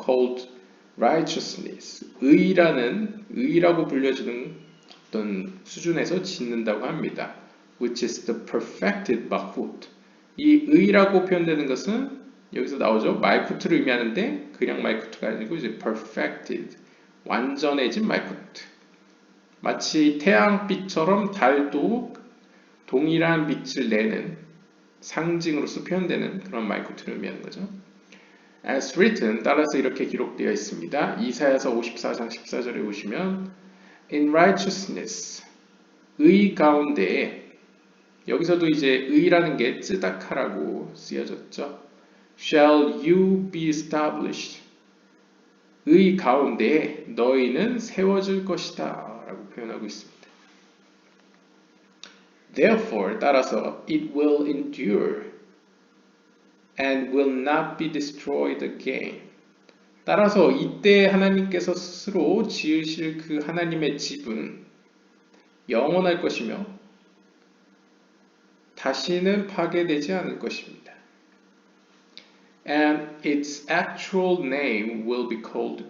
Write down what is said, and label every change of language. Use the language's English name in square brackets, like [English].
[English] Called righteousness, [Korean] 의라고 불려지는 어떤 수준에서 짓는다고 합니다. [English] Which is the perfected malchut. [Korean] 이 의라고 표현되는 것은 여기서 나오죠. 말쿠트를 의미하는데 그냥 말쿠트가 아니고 이제 perfected, 완전해진 말쿠트. 마치 태양빛처럼 달도 동일한 빛을 내는 상징으로서 표현되는 그런 말쿠트를 의미하는 거죠. [English] As written, [Korean] 따라서 이렇게 기록되어 있습니다. 이사야서 54장 14절에 보시면 [English] In righteousness, [Korean] 의 가운데에 여기서도 이제 의라는 게 쯔다카라고 쓰여졌죠. [English] Shall you be established? [Korean] 의 가운데에 너희는 세워질 것이다 라고 표현하고 있습니다. [English] Therefore, [Korean] 따라서 [English] it will endure and will not be destroyed again. [Korean] 따라서 이때 하나님께서 스스로 지으실 그 하나님의 집은 영원할 것이며 다시는 파괴되지 않을 것입니다. [English] And its actual name will be called.